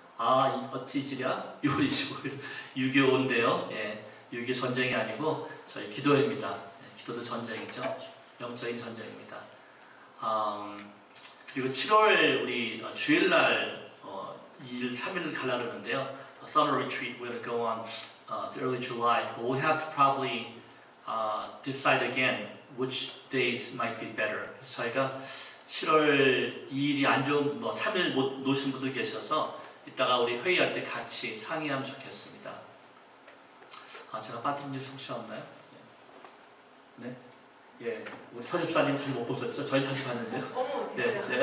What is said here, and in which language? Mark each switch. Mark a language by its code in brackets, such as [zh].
[ko] 어찌 지랴 6월 25일 6.25 온대요. 예, 6.25 전쟁이 아니고 저희 기도회입니다. 예, 기도도 전쟁이죠. 영적인 전쟁입니다. 그리고 7월 우리 주일날 2일 3일 가려고 하는데요. [en] Summer retreat we're going to go on to early July, but we have to probably decide again which days might be better. [ko] 그래서 저희가 7월 2일이 안 좋은 3일 못 노신 분들 계셔서 이따가 우리 회의할 때 같이 상의하면 좋겠습니다. 제가 빠뜨린 일 혹시 없나요? 네? 예, 우리 서집사님 잘 못 보셨죠? 저희 자주 봤는데요. 네.